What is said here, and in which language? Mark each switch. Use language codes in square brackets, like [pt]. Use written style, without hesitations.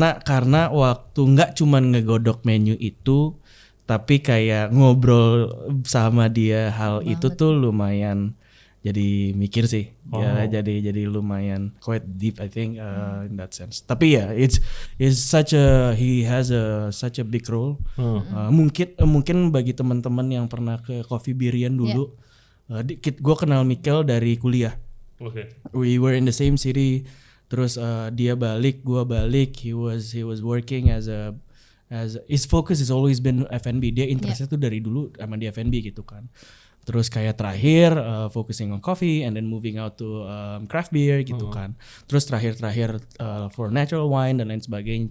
[id] Karena waktu nggak cuman ngegodok menu itu, tapi kayak ngobrol sama dia hal itu tuh lumayan jadi mikir sih. Ya jadi lumayan [en] quite deep I think in that sense. [id] Tapi ya [en] it's he has such a big role. [id] Mungkin bagi teman-teman yang pernah ke Coffee Biryan dulu, gue kenal Mikel dari kuliah. [en] We were in the same city. [id] Terus dia balik, gue balik. [en] He was working as his focus has always been F&B. [id] Dia interestnya tuh dari dulu sama di F&B gitu kan. Terus kayak terakhir [en] focusing on coffee and then moving out to craft beer [id] gitu kan. Terus terakhir [en] for natural wine [id] dan lain sebagainya.